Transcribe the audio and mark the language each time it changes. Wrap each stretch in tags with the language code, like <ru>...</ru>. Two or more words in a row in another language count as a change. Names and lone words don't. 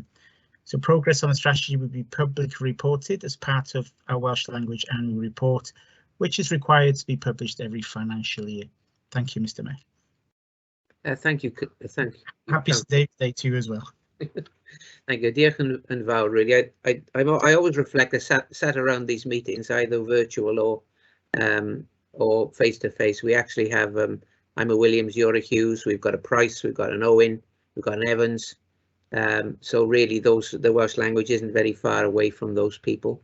<en>So progress on the strategy will be publicly reported as part of our Welsh Language Annual Report, which is required to be published every financial year. Thank you, Mr. Mayor. Thank you. Thank you. Happy Day to you as well. Thank you.</en> <cy>Diolch yn fawr,</cy> <en>really. I always reflect, I sat around these meetings, either virtual or face-to-face. We actually have, I'm a Williams, you're a Hughes, we've got a Price, we've got an Owen, we've got an Evans. So really the Welsh language isn't very far away from those people.</en>